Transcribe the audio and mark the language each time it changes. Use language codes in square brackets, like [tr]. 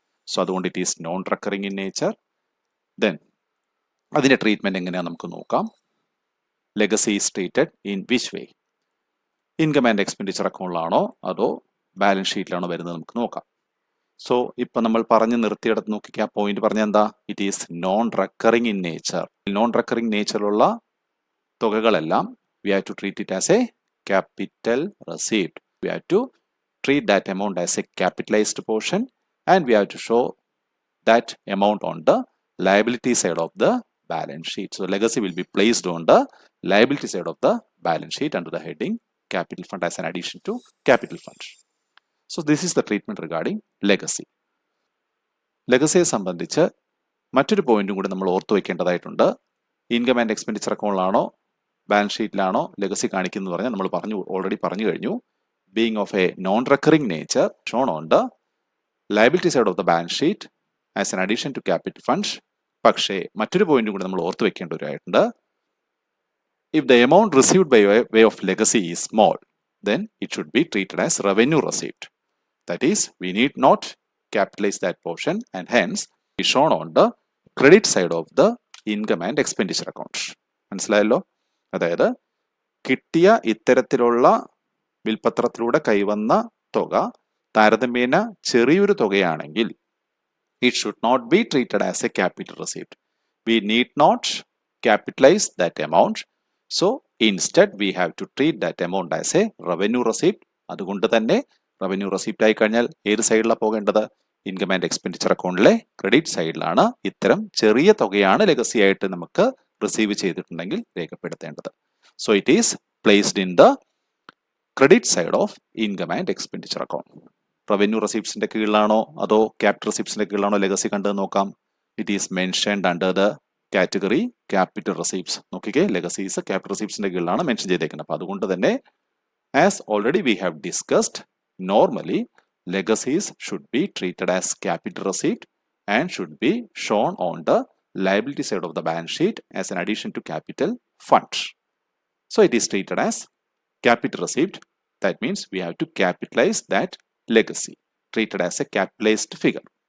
[ml] So അതുകൊണ്ട് [en] It is non recurring in nature. [ml] Then അതിന്റെ treatment എങ്ങനെയാണെന്ന് നമുക്ക് നോക്കാം. [en] Legacy is treated in which way? [ml] Income and expenditure അക്കൗണ്ടിലാണോ അതോ ബാലൻസ് ഷീറ്റിലാണോ വരുന്നത് നമുക്ക് നോക്കാം. സോ ഇപ്പൊ നമ്മൾ പറഞ്ഞു നിർത്തിയിടത്ത് നോക്കിക്കുക, പോയിന്റ് പറഞ്ഞ എന്താ? [en] It is non recurring in nature. [ml] Non recurring നേച്ചറുള്ള തുകകളെല്ലാം [en] we have to treat it as a capital receipt. We have to treat that amount as a capitalized portion and we have to show that amount on the liability side of the balance sheet. So legacy will be placed on the liability side of the balance sheet under the heading capital fund as an addition to capital fund. So this is the treatment regarding legacy. [ml] ലെഗസിയെ സംബന്ധിച്ച് മറ്റൊരു പോയിന്റും കൂടി നമ്മൾ ഓർത്തു വയ്ക്കേണ്ടതായിട്ടുണ്ട്. Income and expenditure അക്കൗണ്ടിലാണോ balance ഷീറ്റിലാണോ legacy കാണിക്കുന്നത് പറഞ്ഞാൽ നമ്മൾ already പറഞ്ഞു കഴിഞ്ഞു. [en] Being of a non recurring nature shown on the liability side of the balance sheet as an addition to capital fund. [ml] പക്ഷേ മറ്റൊരു പോയിന്റും കൂടി നമ്മൾ ഓർത്തു വെക്കേണ്ടവരായിട്ടുണ്ട്. [en] If the amount received by way of legacy is small, then it should be treated as revenue receipt. That is, we need not capitalize that portion and hence is shown on the credit side of the income and expenditure account. [ml] മനസ്സിലായല്ലോ? അതായത് കിട്ടിയ ഇത്തരത്തിലുള്ള വിൽപത്രത്തിലൂടെ കൈവന്ന തുക താരതമ്യേന ചെറിയൊരു തുകയാണെങ്കിൽ [en] it should not be treated as a capital receipt. We need not capitalize that amount. So instead we have to treat that amount as a revenue receipt. [ml] അതുകൊണ്ട് തന്നെ revenue receipt ആയി കഴിഞ്ഞാൽ ഏത് സൈഡിലാണ് പോകേണ്ടത്? ഇൻകം ആൻഡ് എക്സ്പെൻഡിച്ചർ അക്കൗണ്ടിലെ credit സൈഡിലാണ് ഇത്തരം ചെറിയ തുകയാണ് ലെഗസി ആയിട്ട് നമുക്ക് റിസീവ് ചെയ്തിട്ടുണ്ടെങ്കിൽ രേഖപ്പെടുത്തേണ്ടത്. [en] So it is placed in the credit side of income and expenditure account. [ml] Revenue റെസിപ്റ്റ്സിന്റെ കീഴിലാണോ അതോ ക്യാപിറ്റൽ റെസിപ്റ്റ്സിന്റെ കീഴിലാണോ ലെഗസി കണ്ടത് നോക്കാം. [en] It is mentioned under the category capital receipts. [ml] നോക്കിക്കേ, ലെഗസീസ് ക്യാപിറ്റൽ റെസിപ്റ്റ്സിന്റെ കീഴിലാണ് മെൻഷൻ ചെയ്തേക്കുന്നത്. അപ്പൊ അതുകൊണ്ട് തന്നെ [en] As already we have discussed, normally legacies should be treated as capital receipt and should be shown on the liability side of the balance sheet as an addition to capital fund. So it is treated as capital receipt. That means we have to capitalize that legacy, treated as a capitalized figure.